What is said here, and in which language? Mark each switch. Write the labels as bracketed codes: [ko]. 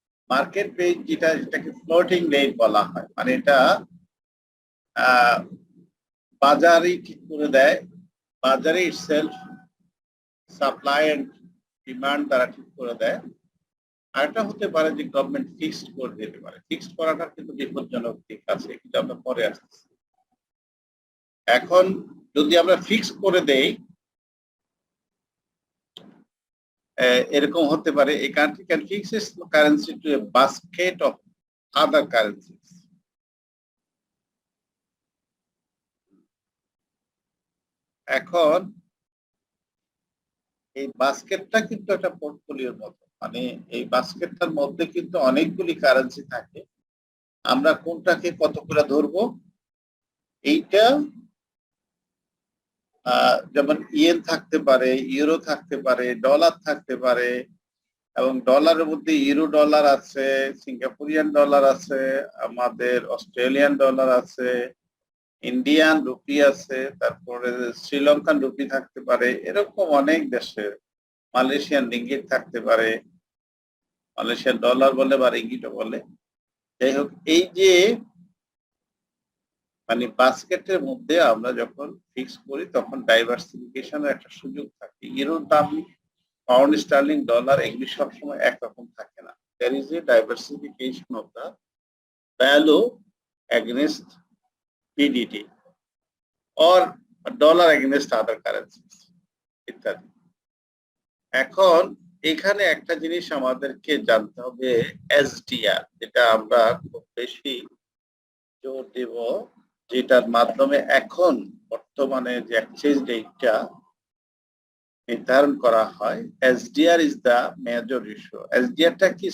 [bn] Market base যেটাকে floating rate বলা হয়, মানে এটা বাজারই ঠিক করে দেয়, বাজারে ইটসেলফ সাপ্লাই এন্ড ডিমান্ড তারা ঠিক করে দেয়। আর এটা হতে পারে যে গভর্নমেন্ট ফিক্সড করে দিতে পারে। ফিক্সড করাটা কিন্তু বিপজ্জনক দিক আছে, কিন্তু আমরা পরে আসতেছি। এখন যদি আমরা ফিক্স করে দেই, এরকম হতে পারে [en] a country can fix its currency to a basket of other currencies. [bn] এখন এই বাস্কেটটা কিন্তু একটা পোর্টফোলিওর মতো, মানে এই বাস্কেটটার মধ্যে কিন্তু অনেকগুলি কারেন্সি থাকে। আমরা কোনটাকে কত করে ধরবো, এইটা যেমন ইয়েন থাকতে পারে, ইউরো থাকতে পারে, ডলার থাকতে পারে, এবং ডলারের মধ্যে ইউরো ডলার আছে, সিঙ্গাপুরিয়ান ডলার আছে, আমাদের অস্ট্রেলিয়ান ডলার আছে, ইন্ডিয়ান রুপি আছে, তারপরে শ্রীলঙ্কান রুপি থাকতে পারে, এরকম অনেক দেশের মালয়েশিয়ান রিঙ্গিট থাকতে পারে, মালয়েশিয়ান ডলার বলে বা রিঙ্গিটও বলে। যাই হোক, এই যে মানে বাস্কেটের মধ্যে আমরা যখন ফিক্স করি তখন ডাইভার্সিফিকেশনের একটা সুযোগ থাকে। ইউরোর দাম, পাউন্ড স্টার্লিং, ডলার এগুলি সবসময় একরকম থাকে না। [en] There is a diversification of the value against PDT or dollar against other currencies ইত্যাদি। [bn] এখন এখানে একটা জিনিস আমাদেরকে জানতে হবে, এসডিআর, যেটা আমরা খুব বেশি জোর দেব, যেটার মাধ্যমে এখন বর্তমানে যে এক্সচেঞ্জ রেটটা নির্ধারণ করা হয়। [en] SDR is the major issue. [bn] এসডিআরটা কি?